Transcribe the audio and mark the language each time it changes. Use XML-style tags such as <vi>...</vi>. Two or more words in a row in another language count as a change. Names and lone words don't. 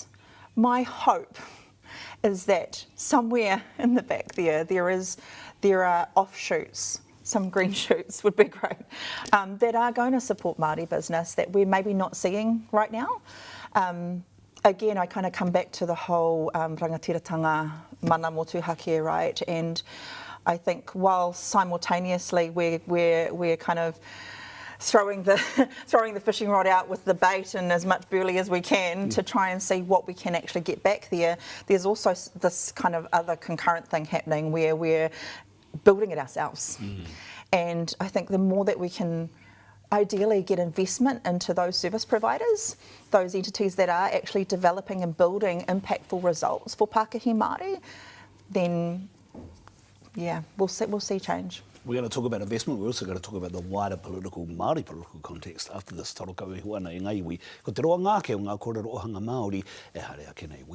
<en>My hope is that somewhere in the back there are offshoots, some green shoots would be great, that are going to support Māori business that we're maybe not seeing right now. Again, I kind of come back to the whole</en> <mi>rangatiratanga mana motuhake,</mi> <en>right? And I think while simultaneously we're kind of throwing the fishing rod out with the bait and as much burley as we can to try and see what we can actually get back there, there's also this kind of other concurrent thing happening where we're building it ourselves. And I think the more that we can ideally get investment into those service providers, those entities that are actually developing and building impactful results for</en> <mi>Pākehā Māori,</mi> <en>then yeah, we'll see change. We're going to talk about investment. We're also going to talk about the wider Māori political context after this</en> <mi>Tarokau e Huana e Ngaiwi. Ko te roa ngāke o ngā kōrero ohanga Māori e hare ake nei.</mi>